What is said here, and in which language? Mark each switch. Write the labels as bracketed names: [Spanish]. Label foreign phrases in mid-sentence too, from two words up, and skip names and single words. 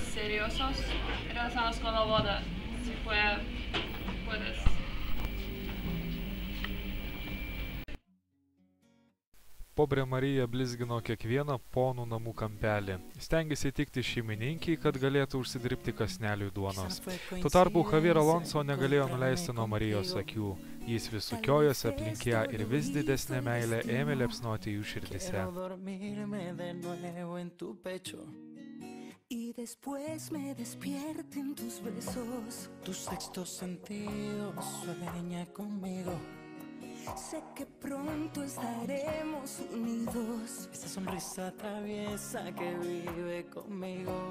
[Lithuanian] Pobre Marija blizgino kiekvieną ponų namų kampelį. Stengėsi įtikti šeimininkiai, kad galėtų užsidirbti kąsneliui duonos. Tuo tarpu Javier Alonso negalėjo nuleisti nuo Marijos akių. Jis vis sukiojosi aplink ją ir vis didesnė meilė ėmė liepsnoti jų širdise. [Spanish] Y después me despierten tus besos. Tu sexto sentido sueña conmigo. Sé que pronto estaremos unidos. Esa sonrisa traviesa que vive conmigo.